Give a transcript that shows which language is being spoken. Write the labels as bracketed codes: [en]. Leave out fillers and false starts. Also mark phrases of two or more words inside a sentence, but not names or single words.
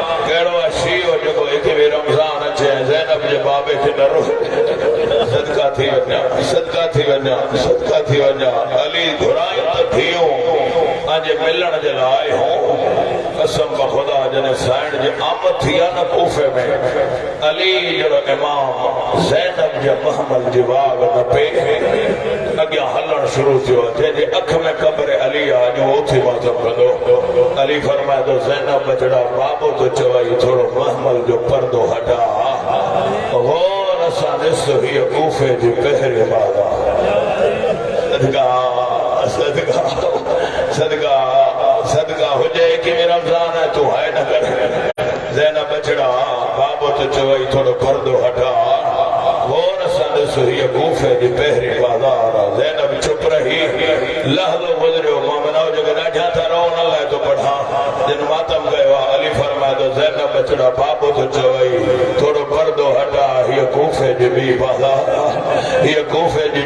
[sd] कहिड़ो शी हो जेको हिकु बि रमज़ान अचे ज़ैनब जे बाबे खे न रोके सदका थी वञा सदका थी वञा सदका थी वञा अली घुरायूं त थियूं अॼु मिलण जे लाइ हूं कसम ख़ुदा जॾहिं साइण जी आमद थी आहे न कूफे में अली जहिड़ो इमाम ज़ैनब जे महमल जी वाग न पे अॻियां हलण शुरू थियो जंहिंजे अख में क़ब्र अली आहे अॼु उहो थी मातम कंदो अली फरमाए थो ज़ैनब बचड़ा बाबो तो चवई थोरो महमल जो पर्दो हटा गौर सां ॾिस हीअ कूफे जी पहिरीं बाधा सदका सदका सदका सदका हुजे कि रमज़ान है तू है न कर ज़ैनब बचड़ा बाबो तो चवई थोरो पर्दो हटा गौर सां ॾिस हीअ कूफे जी पहिरीं बाज़ार ज़ैनब चुप रही लहज़ो गुज़रियो मां मनाओ जेके ॾाढा था रहो उन लाइ तो पढ़ा जिन मातम कयो आहे अली फरमाए थो ज़ैनब बचड़ा बाबो तो चवई थोरो पर्दो हटा हीअ कूफे जी ॿी बाज़ार हीअ कूफे जी